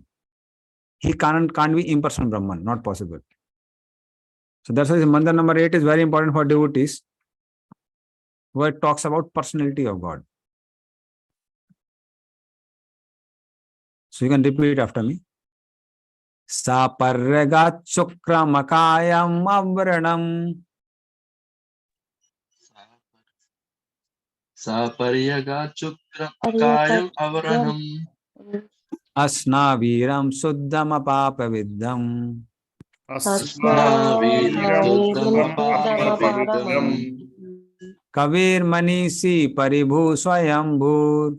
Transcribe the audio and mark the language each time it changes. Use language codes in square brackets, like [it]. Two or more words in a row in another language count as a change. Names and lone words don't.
[en] He can't be impersonal Brahman, not possible. So that's why mantra number 8 is very important for devotees, where it talks about personality of God. So you can repeat after me. [sa] सपर्यगत् चुक्रमकायम् अव्रणम् सपर्यग चुक्रकायम् अवरणम् अस्नाविरम् शुद्धमपापविद्धम् कविर् मनीषी परिभू स्वयम्भूर्